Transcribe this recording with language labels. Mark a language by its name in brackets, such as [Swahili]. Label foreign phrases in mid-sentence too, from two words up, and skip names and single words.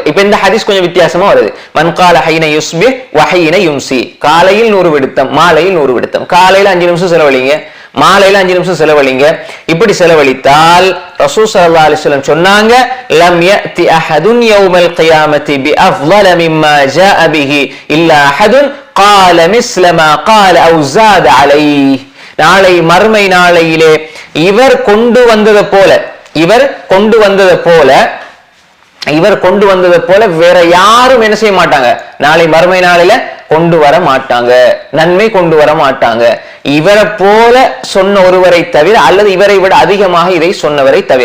[Tamil] இப்ப இந்த ஹதீஸ் கொஞ்சம் வித்தியாசமா வருது. [Arabic] من قال حين يصبح وحين يمسي, [Tamil] காலையில் 100 விடுத்தம், மாலையில் 100 விடுத்தம். காலையில 5 நிமிஷம் செலவழிங்க, மாலையில 5 நிமிஷம் செலவழிங்க. இப்படி செலவழித்தால் ரசூல் [Arabic] صلى الله عليه وسلم சொன்னாங்க, لم يأت أحد يوم القيامة بأفضل مما جاء به إلا أحد قال مثل ما قال او زاد عليه. [Tamil] நாளை மறுமை நாளையிலே இவர் கொண்டு வந்தது போல வேற யாரும் என்ன செய்ய மாட்டாங்க, நாளை மறுமை நாளில கொண்டு வர மாட்டாங்க, நன்மை கொண்டு வர மாட்டாங்க. இவரை போல சொன்ன ஒருவரை தவிர அல்லது இவரை விட அதிகமாக இதை சொன்னவரை தவிர.